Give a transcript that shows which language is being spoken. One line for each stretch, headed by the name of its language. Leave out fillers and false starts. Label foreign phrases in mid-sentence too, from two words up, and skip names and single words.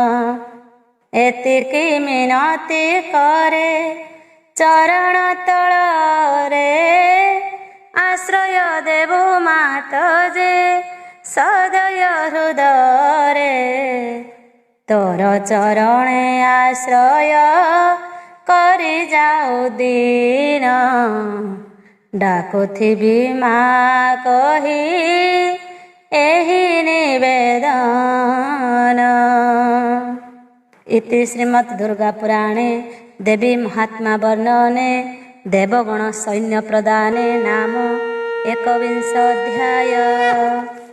Odia: ଏତିକି ମିନତି କରେ ଚରଣ ତଳରେ ଆଶ୍ରୟ ଦେବୁ ମାତ ଯେ ସଦୟ ହୃଦୟରେ ତୋର ଚରଣେ ଆଶ୍ରୟ କରି ଯାଉ ଦିନ ଡାକୁଥିବି ମା କହି ଏହି ନିବେଦନ।
Sanskrit: इति श्रीमद् दुर्गा पुराणे देवी महात्मा वर्णने देवगण सैन्य प्रदाने नाम 21 अध्याय।